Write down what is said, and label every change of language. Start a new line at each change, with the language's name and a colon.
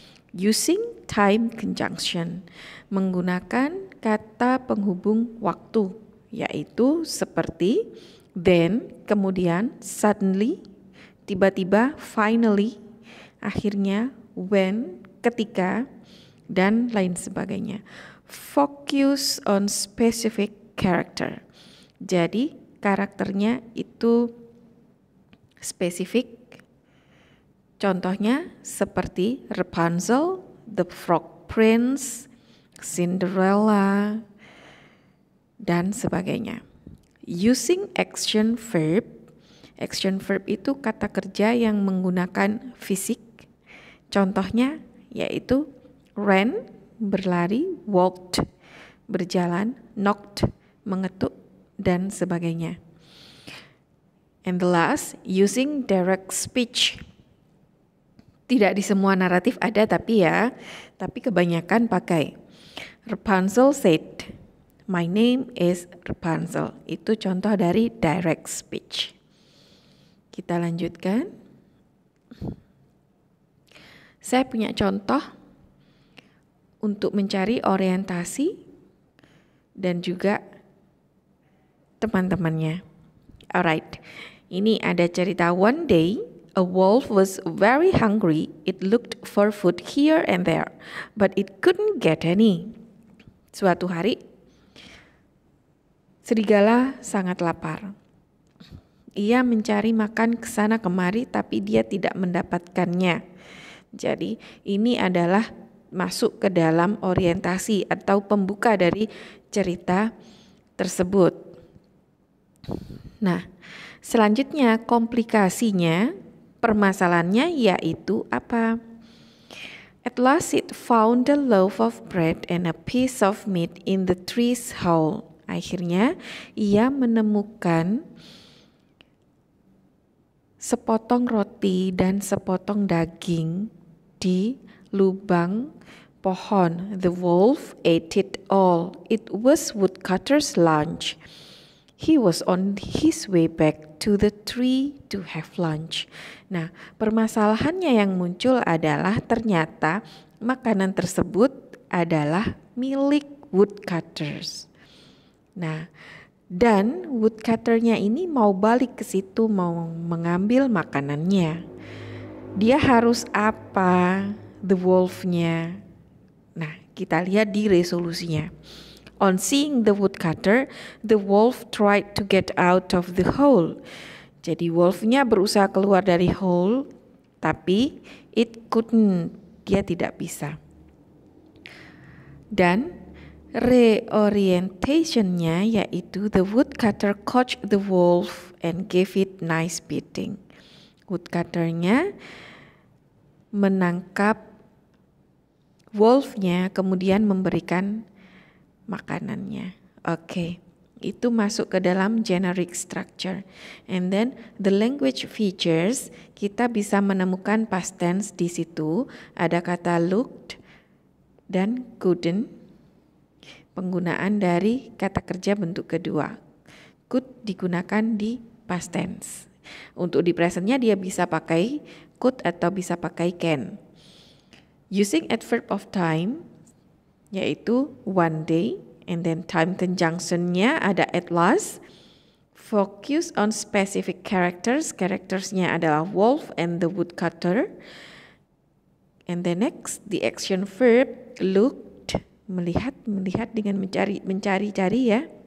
English: Using time conjunction,
Indonesian: menggunakan kata penghubung waktu, yaitu seperti then, kemudian suddenly, tiba-tiba, finally, akhirnya, when, ketika, dan lain sebagainya.
English: Focus on specific character.
Indonesian: Jadi karakternya itu spesifik. Contohnya seperti Rapunzel, The Frog Prince, Cinderella, dan sebagainya.
English: Using action verb.
Indonesian: Action verb itu kata kerja yang menggunakan fisik. Contohnya yaitu ran, berlari, walked, berjalan, knocked, mengetuk, dan sebagainya.
English: And the last, using direct speech.
Indonesian: Tidak di semua naratif ada tapi kebanyakan pakai.
English: Rapunzel said, "My name is Rapunzel."
Indonesian: Itu contoh dari direct speech. Kita lanjutkan. Saya punya contoh untuk mencari orientasi dan juga teman-temannya. Alright, ini ada cerita.
English: One day, a wolf was very hungry. It looked for food here and there, but it couldn't get any.
Indonesian: Suatu hari, serigala sangat lapar. Ia mencari makan ke sana kemari, tapi dia tidak mendapatkannya. Jadi, ini adalah masuk ke dalam orientasi atau pembuka dari cerita tersebut. Nah, selanjutnya komplikasinya, permasalahannya yaitu apa?
English: At last it found a loaf of bread and a piece of meat in the tree's hole.
Indonesian: Akhirnya ia menemukan sepotong roti dan sepotong daging di lubang pohon.
English: The wolf ate it all. It was woodcutter's lunch. He was on his way back to the tree to have lunch.
Indonesian: Nah, permasalahannya yang muncul adalah ternyata makanan tersebut adalah milik woodcutters. Nah, dan woodcutternya ini mau balik ke situ, mau mengambil makanannya. Dia harus apa? The wolf-nya. Nah, kita lihat di resolusinya.
English: On seeing the woodcutter, the wolf tried to get out of the hole.
Indonesian: Jadi wolf-nya berusaha keluar dari hole, tapi
English: it couldn't,
Indonesian: dia tidak bisa.
English: Dan reorientation-nya yaitu the woodcutter caught the wolf and gave it nice beating.
Indonesian: Woodcutter-nya menangkap wolf-nya kemudian memberikan makanannya. Oke, itu masuk ke dalam generic structure.
English: And then the language features,
Indonesian: kita bisa menemukan past tense di situ. Ada kata looked dan couldn't. Penggunaan dari kata kerja bentuk kedua. Could digunakan di past tense. Untuk di presentnya dia bisa pakai could atau bisa pakai can.
English: Using adverb of time, yaitu one day, and then time conjunction-nya ada at last. Focus on specific characters, karaktersnya adalah wolf and the woodcutter. And the next, the action verb looked,
Indonesian: melihat dengan mencari ya.